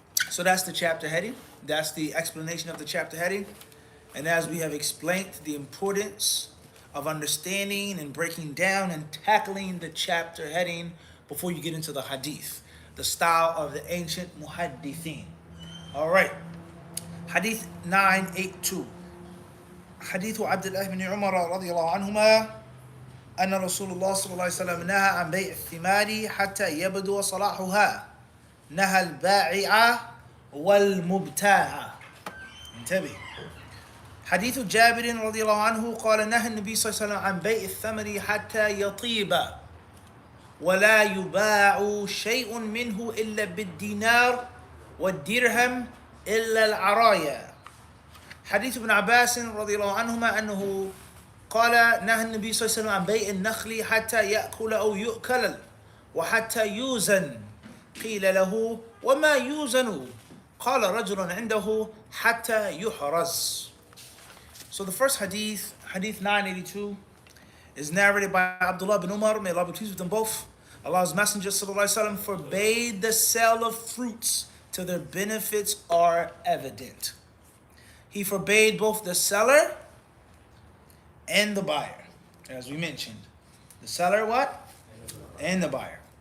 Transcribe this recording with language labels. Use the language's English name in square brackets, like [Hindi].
[English] So that's the chapter heading. That's the explanation of the chapter heading. And as we have explained, the importance of understanding and breaking down and tackling the chapter heading before you get into the hadith, the style of the ancient muhaddithin. All right. Hadith 982. [Arabic] حديث عبد الله بن عمر رضي الله عنهما أن رسول الله صلى الله عليه وسلم نهى عن بيع الثمار حتى يبدو صلاحها نهى البائع والمبتاع. انتبه. حديث جابر رضي الله عنه قال نهى النبي صلى الله عليه وسلم عن بيع الثمر حتى يطيب ولا يباع شيء منه إلا بالدينار والدرهم إلا العرايا. حديث ابن عباس رضي الله عنهما أنه قال نهى النبي صلى الله عليه وسلم عن بيع النخل حتى يأكل أو يؤكل وحتى يوزن. قيل له وما يوزن؟ قال رجل عنده حتى يحرز. [English] So the first hadith, hadith 982, is narrated by Abdullah bin Umar, may Allah be pleased with them both. Allah's Messenger ﷺ forbade the sale of fruits till their benefits are evident. He forbade both the seller and the buyer, as we mentioned. The seller what? And the buyer.